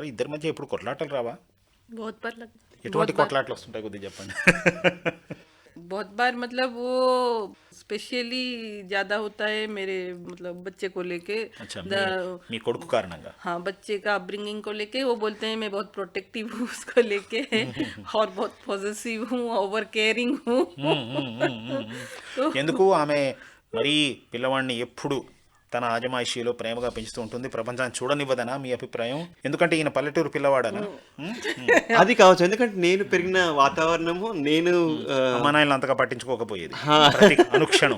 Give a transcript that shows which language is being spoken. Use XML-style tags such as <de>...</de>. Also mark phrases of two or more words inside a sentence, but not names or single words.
<te>ఇద్దరి మధ్య ఎప్పుడు కొట్లాటలు రావా?</te> <hi>बहुत बार लग</hi> <te>ఎటువంటి కొట్లాటలు వస్తుంటాయి కొద్దిగా చెప్పండి.</te> <hi>बहुत बार मतलब वो स्पेशली ज्यादा होता है मेरे मतलब बच्चे को लेके। అచ్చా,</hi> <te>మీ కొడుకు కారణంగా.</te> <hi>हाँ, बच्चे का अपब्रिंगिंग को लेके वो बोलते हैं मैं बहुत प्रोटेक्टिव हूँ उसको लेके और बहुत पॉजिटिव हूँ,</hi> <en>over caring</en> <hi>हूँ।</hi> <te>ఎందుకు ఆమె మరీ పిల్లవాడిని ఎప్పుడు తన ఆజమాయిషీలో ప్రేమగా పెంచుతూ ఉంటుంది, ప్రపంచాన్ని చూడనివ్వదనా మీ అభిప్రాయం? ఎందుకంటే ఈయన పల్లెటూరు పిల్లవాడనా? అది కావచ్చు, ఎందుకంటే నేను పెరిగిన వాతావరణము, నేను అమ్మా నాయనలు అంతగా పట్టించుకోకపోయేది ప్రతి అనుక్షణం.</te>